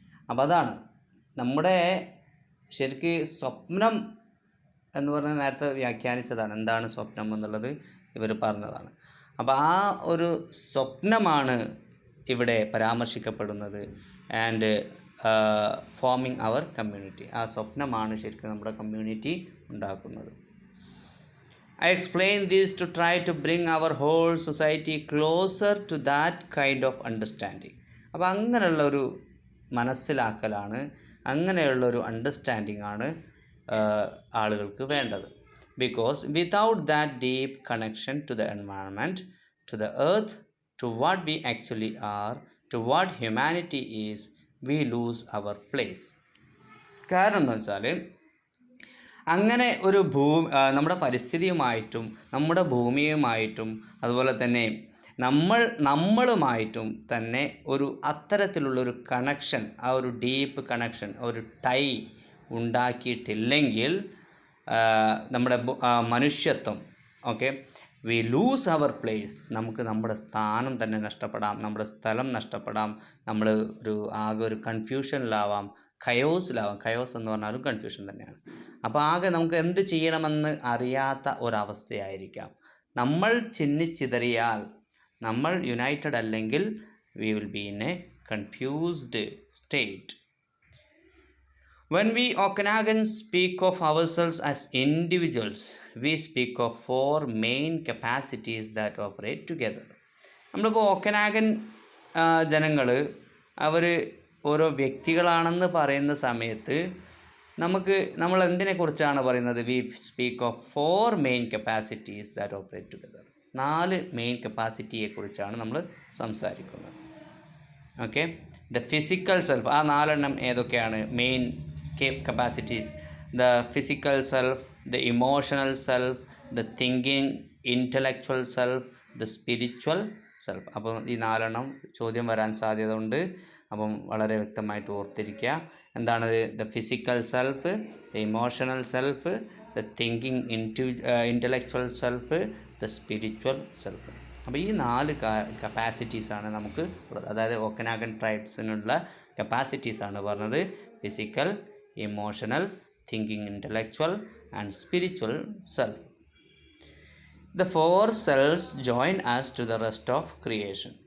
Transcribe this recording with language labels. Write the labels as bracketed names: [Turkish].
[Malayalam] അപ്പോൾ അതാണ് നമ്മുടെ ശരിക്ക് സ്വപ്നം എന്ന് പറഞ്ഞാൽ നേരത്തെ വ്യാഖ്യാനിച്ചതാണ്. എന്താണ് സ്വപ്നം എന്നുള്ളത് ഇവർ പറഞ്ഞതാണ്. അപ്പോൾ ആ ഒരു സ്വപ്നമാണ് ഇവിടെ പരാമർശിക്കപ്പെടുന്നത്. [English] and forming our community, [Malayalam] ആ സ്വപ്നമാണ് ശരിക്കും നമ്മുടെ കമ്മ്യൂണിറ്റി ഉണ്ടാക്കുന്നത്. [English] I explain this to try to bring our whole society closer to that kind of understanding. [Malayalam] അപ്പോൾ അങ്ങനെയുള്ളൊരു മനസ്സിലാക്കലാണ്, അങ്ങനെയുള്ളൊരു അണ്ടർസ്റ്റാൻഡിങ് ആണ് ആളുകൾക്ക് വേണ്ടത്. [English] Because without that deep connection to the environment, to the earth, to what we actually are, to what humanity is, we lose our place. [Malayalam] കാരണം എന്താ വെച്ചാൽ അങ്ങനെ ഒരു നമ്മുടെ പരിസ്ഥിതിയുമായിട്ടും നമ്മുടെ ഭൂമിയുമായിട്ടും അതുപോലെ തന്നെ നമ്മളുമായിട്ടും തന്നെ ഒരു അത്തരത്തിലുള്ളൊരു കണക്ഷൻ, ആ ഒരു ഡീപ്പ് കണക്ഷൻ, ഒരു ടൈ ഉണ്ടാക്കിയിട്ടില്ലെങ്കിൽ നമ്മുടെ മനുഷ്യത്വം, ഓക്കെ, [English] we lose our place, [Malayalam] നമുക്ക് നമ്മുടെ സ്ഥാനം തന്നെ നഷ്ടപ്പെടാം, നമ്മുടെ സ്ഥലം നഷ്ടപ്പെടാം, നമ്മൾ ആകെ ഒരു കൺഫ്യൂഷനിലാവാം, കയോസിലാവാം. കയോസ് എന്ന് പറഞ്ഞാലും കൺഫ്യൂഷൻ തന്നെയാണ്. അപ്പോൾ ആകെ നമുക്ക് എന്ത് ചെയ്യണമെന്ന് അറിയാത്ത ഒരവസ്ഥയായിരിക്കാം. നമ്മൾ ചിന്നിച്ചിതറിയാൽ, നമ്മൾ യുണൈറ്റഡ് അല്ലെങ്കിൽ [English] We will be in a confused state. When we Okanagans speak of ourselves as individuals, we speak of 4 main capacities that operate together. [Malayalam] നമ്മളിപ്പോൾ ഒക്കനാഗൻ ജനങ്ങൾ അവർ ഓരോ വ്യക്തികളാണെന്ന് പറയുന്ന സമയത്ത് നമ്മൾ എന്തിനെക്കുറിച്ചാണ് പറയുന്നത്? [English] We speak of 4 main capacities that operate together. [Malayalam] 4 main കപ്പാസിറ്റിയെക്കുറിച്ചാണ് നമ്മൾ സംസാരിക്കുന്നത്. Okay, [English] the physical self, [Malayalam] ആ 4 എണ്ണം ഏതൊക്കെയാണ്? [English] Main capacities: the physical self, the emotional self, the thinking intellectual self, the spiritual self. [Malayalam] അപ്പോൾ ഈ 4 എണ്ണം ചോദ്യം വരാൻ സാധ്യത ഉണ്ട്. അപ്പം വളരെ വ്യക്തമായിട്ട് ഓർത്തിരിക്കുക. എന്താണത്? [English] The physical self, the emotional self, the thinking intellectual self, the spiritual self. [Malayalam] അപ്പോൾ ഈ 4 കപ്പാസിറ്റീസാണ് നമുക്ക് ഉള്ളത്. അതായത് ഒക്കനാഗൻ ട്രൈബ്സിനുള്ള കപ്പാസിറ്റീസാണ് പറഞ്ഞത്. [English] Physical, emotional, thinking intellectual and spiritual self. The 4 cells join us to the rest of creation.